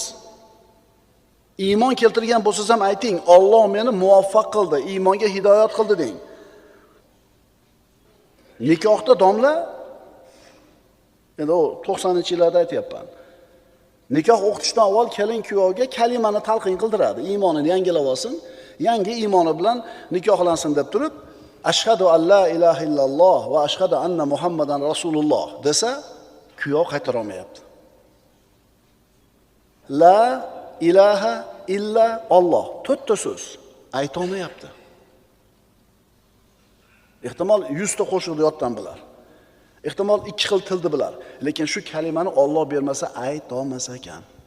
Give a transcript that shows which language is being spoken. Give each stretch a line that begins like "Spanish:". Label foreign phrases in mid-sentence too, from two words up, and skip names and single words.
Uzbek: Iymon keltirgan bo'lsangiz ham ayting, Alloh meni muvaffaq qildi, iymonga hidoyat qildi deng. Nikohda domla, endi o 90-yillarda aytyapman. Nikoh o'qitishdan avval kelin kuyovga kalimani talqin qildiradi. Iymonini yangilab olsin, yangi iymoni bilan nikohlansin deb turib,
Arabic: أشهد أن لا إله إلا الله وأشهد أن محمدا رسول الله
Uzbek: desa, kuyov qaytara olmayapti.
Arabic: لا إله إلا الله
Uzbek: to'rtta so'z ayta olmayapti. Ehtimol 100 ta qo'shiqni yoddan bilar. Ehtimol 2 xil tilni bilar, lekin shu kalimani Alloh bermasa ayta olmas ekan.